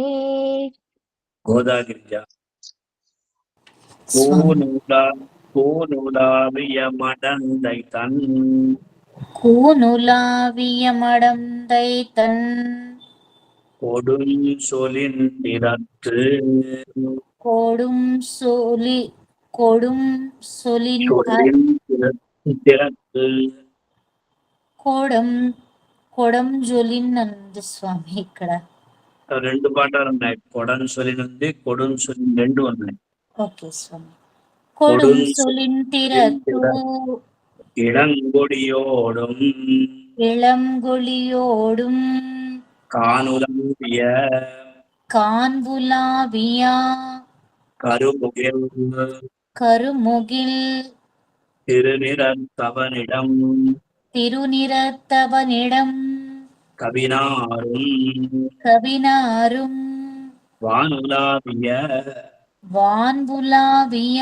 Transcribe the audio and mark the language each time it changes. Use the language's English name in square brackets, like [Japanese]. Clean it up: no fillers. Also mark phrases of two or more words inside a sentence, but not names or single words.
[Tamil] கோதாகிரிஜா கூனுலாவிய மடந்தை தன் கொடுஞ்சொலின் திறத்து [Telugu] కొడంజొలినందు స్వామి. ఇక్కడ 2 పాఠాలు ఉన్నాయి. కొడంసొలినుంది, కొడుంసొలిన్ 2 ఉన్నాయి. ఓకే స్వామి. [Tamil] கொடுஞ்சொலின் திறத்து இளங்கொழியோடும் காண்புலாவிய கருமுகில் திருநிறத்தவனிடம் கவினாரும் வான்புலாவிய